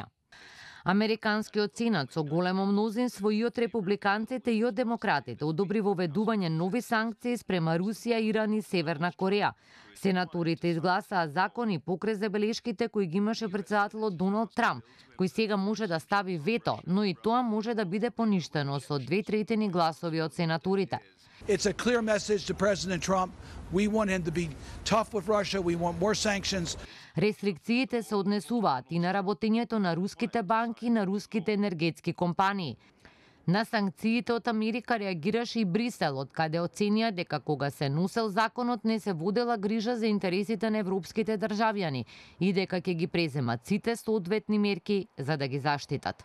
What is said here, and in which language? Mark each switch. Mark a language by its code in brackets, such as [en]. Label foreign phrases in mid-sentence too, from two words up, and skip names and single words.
[mk] Американскиот сенат со големо мнозинство и од републиканците и од демократите одобри воведување нови санкции спрема Русија, Иран и Северна Кореја. Сенаторите изгласаа закони покрај забелешките кои ги имаше председателот Доналд Трамп, кој сега може да стави вето, но и тоа може да биде поништено со 2/3 гласови од сенаторите. [en] It's a clear message to President Trump. We want him to be tough with Russia. We want more sanctions. [mk] Рестрикциите се однесуваат и на работењето на руските банки и на руските енергетски компании. На санкциите од Америка реагираше и Брисел, од каде оценија дека кога се носел законот не се водела грижа за интересите на европските државјани и дека ќе ги преземат сите соодветни мерки за да ги заштитат.